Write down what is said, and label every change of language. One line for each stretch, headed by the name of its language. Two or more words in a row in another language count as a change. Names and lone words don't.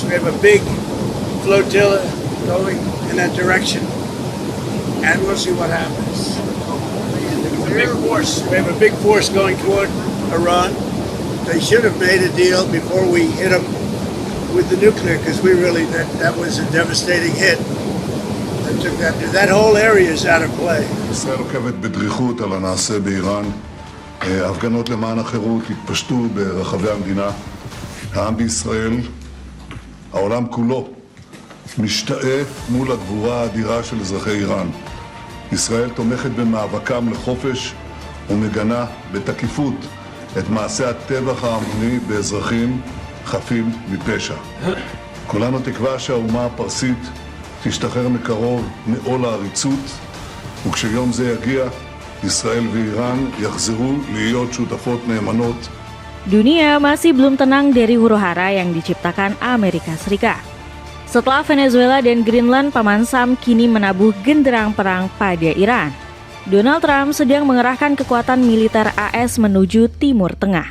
English: We have a big flotilla going in that direction, and we'll see what happens. A big force. We have a big force going toward Iran. They should have made a deal before we hit them with the nuclear, because we really that was a devastating hit. That whole area is out of play.
Hebrew: ישראל עוקבת בדריכות על הנעשה באיראן. הפגנות למען החירות התפשטו ברחבי המדינה. העם בישראל, העולם כולו, משתאה מול הגבורה האדירה של אזרחי איראן. ישראל תומכת במאבקם לחופש ומגנה בתקיפות את מעשה הטבח ההמוני באזרחים חפים מפשע. כולנו תקווה שהאומה הפרסית תשתחרר מקרוב מעול העריצות, וכשיום זה יגיע, ישראל ואיראן יחזרו להיות שותפות נאמנות.
Indonesian: Dunia masih belum tenang dari huru-hara yang diciptakan Amerika Serikat. Setelah Venezuela dan Greenland, Paman Sam kini menabuh genderang perang pada Iran. Donald Trump sedang mengerahkan kekuatan militer AS menuju Timur Tengah.